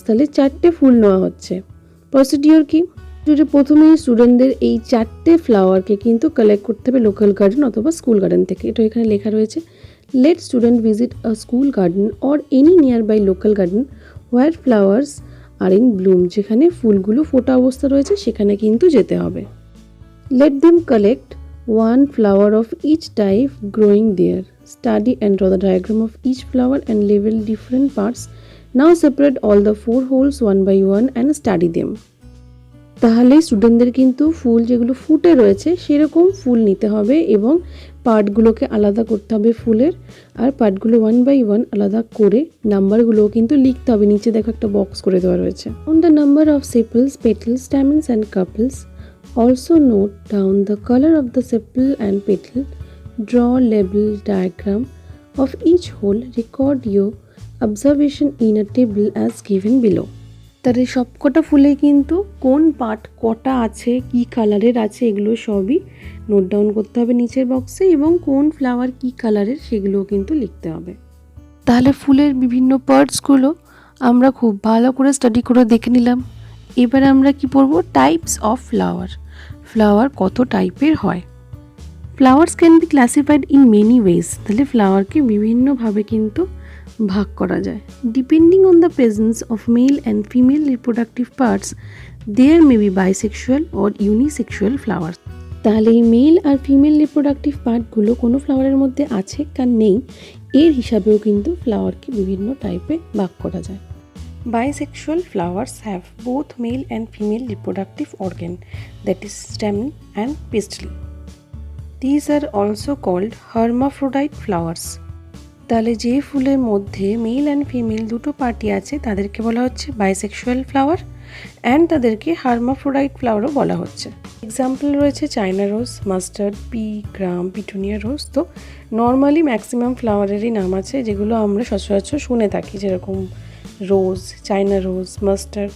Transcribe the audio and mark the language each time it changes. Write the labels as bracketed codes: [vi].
[bn] তাহলে 4টে ফুল নেওয়া হচ্ছে। প্রসিডিওর কি, প্রথমেই স্টুডেন্টদের এই 4টে ফ্লাওয়ারকে কিন্তু কালেক্ট করতে হবে লোকাল গার্ডেন অথবা স্কুল গার্ডেন থেকে। [en] এটা এখানে লেখা রয়েছে, let student visit a school garden or any nearby local garden where flowers are in bloom, [bn] যেখানে ফুলগুলো ফোটা অবস্থা রয়েছে সেখানে কিন্তু যেতে হবে। [en] Let them collect 1 flower of each type growing there. Study and draw the diagram of each flower and label different parts. Now separate all the 4 holes one by one and study them. [bn] তাহলে স্টুডেন্টদের কিন্তু ফুল যেগুলো ফুটে রয়েছে সেরকম ফুল নিতে হবে এবং পার্টগুলোকে আলাদা করতে হবে ফুলের, আর পার্টগুলো 1 by 1 আলাদা করে নাম্বারগুলোও কিন্তু লিখতে হবে। নিচে দেখো একটা বক্স করে দেওয়া রয়েছে। [en] On the number of sepals, petals, stamens and carpels. Also note down the color of the sepal and petal. Draw label diagram of each hole. Record your observation in a table as given below. [bn] তার এই সবকটা ফুলে কিন্তু কোন part কটা আছে, কি কালারের আছে, এগুলো সবই নোট ডাউন করতে হবে নিচের বক্সে, এবং কোন ফ্লাওয়ার কি কালারের সেগুলোও কিন্তু লিখতে হবে। তাহলে ফুলের বিভিন্ন পার্টসগুলো আমরা খুব ভালো করে স্টাডি করে দেখে নিলাম। এবার আমরা কি পড়বো, টাইপস অফ ফ্লাওয়ার। ফ্লাওয়ার কত টাইপের হয়। [en] Flowers can be classified in many ways. [bn] তাহলে ফ্লাওয়ারকে বিভিন্নভাবে কিন্তু ভাগ করা যায়। [en] Depending on the presence of male and female reproductive parts there may be bisexual or unisexual flowers. [bn] তাহলে এই মেল আর ফিমেল রিপ্রোডাক্টিভ পার্টগুলো কোনো ফ্লাওয়ারের মধ্যে আছে কার নেই এর হিসাবেও কিন্তু ফ্লাওয়ারকে বিভিন্ন টাইপে ভাগ করা যায়। [en] Bisexual flowers have both male and female reproductive organ, that is stamen and pistil. These are also called hermaphrodite flowers. [bn] তাহলে যে ফুলের মধ্যে মেল অ্যান্ড ফিমেল দুটো পার্টি আছে তাদেরকে বলা হচ্ছে বাইসেক্সুয়াল ফ্লাওয়ার, অ্যান্ড তাদেরকে হার্মাফ্রোডাইট ফ্লাওয়ারও বলা হচ্ছে। এক্সাম্পল রয়েছে চায়না রোজ, মাস্টার্ড, পি, গ্রাম, পিটুনিয়া রোজ। তো নর্মালি ম্যাক্সিমাম ফ্লাওয়ারেরই নাম আছে যেগুলো আমরা সচরাচর শুনে থাকি, যেরকম রোজ, চায়না রোজ, মাস্টার্ড।